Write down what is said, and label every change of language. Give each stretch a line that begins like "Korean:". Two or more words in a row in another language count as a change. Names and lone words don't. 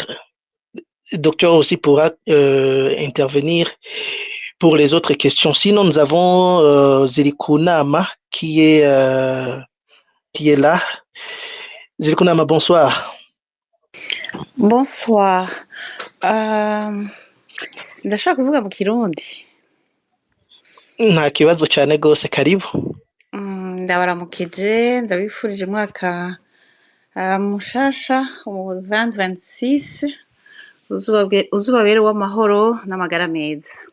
French: Le docteur aussi pourra intervenir pour les autres questions. Sinon, nous avons Zelikunama qui est là. Zelikunama, bonsoir. Bonsoir.
Rundi: Ndashaka kuvuga mu Kirundi. Nta kibazo cyane rwose, karibu. Ndabaramukije, ndabifurije umwaka mushasha mu 2026 uzubabere w'amahoro n'amagara meza.